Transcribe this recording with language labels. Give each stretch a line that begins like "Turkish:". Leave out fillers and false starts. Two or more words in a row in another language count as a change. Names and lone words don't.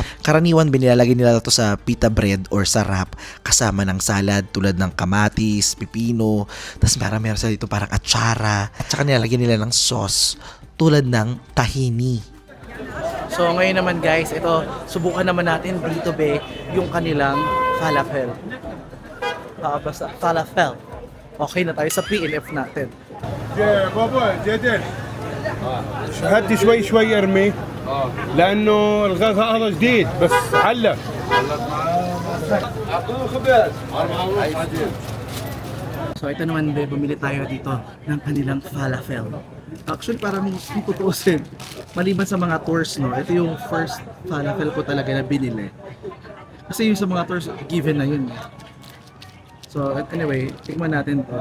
Filipino: Karaniwan binilalagay nila ito sa
English: pita bread
Filipino: or sa wrap kasama ng salad tulad ng kamatis, pipino, tapos meron sila dito parang atsara, at saka nilalagyan nila ng sauce tulad ng tahini. So ngayon naman guys, ito, subukan naman natin dito be yung kanilang falafel. Basta falafel. Okay na tayo sa PNF natin.
Arabic: يا بابا جدل هدي شوي شوي ارمي لانه الغاز هذا جديد بس علق
Filipino: So ito naman be, bumili tayo dito ng kanilang falafel. Actually parang tutuusin, maliban sa mga tours, no, ito yung first falafel ko talaga na binili. Kasi yung sa mga tours, given na yun.
English: So anyway,
Filipino: tikman natin to.